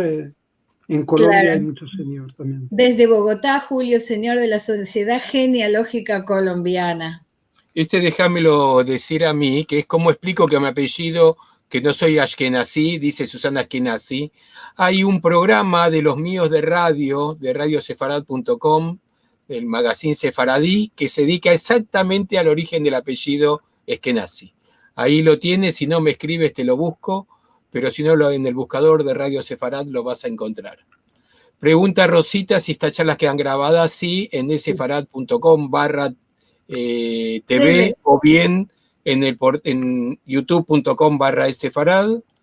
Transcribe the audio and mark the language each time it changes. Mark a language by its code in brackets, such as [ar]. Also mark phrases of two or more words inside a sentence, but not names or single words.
[es] En Colombia hay muchos Seneor también. Desde Bogotá, Julio Seneor de la Sociedad Genealógica Colombiana. Déjamelo decir a mí, que es como explico que mi apellido, que no soy ashkenazí, dice Susana Ashkenazi. Hay un programa de los míos de radiosefarad.com, del magazine Sefaradí, que se dedica exactamente al origen del apellido Ashkenazi. Ahí lo tienes, si no me escribes te lo busco, pero si no en el buscador de Radio Sefarad lo vas a encontrar. Pregunta Rosita si estas charlas quedan grabadas, sí, en sefarad.com/TV o bien en youtube.com/sefarad.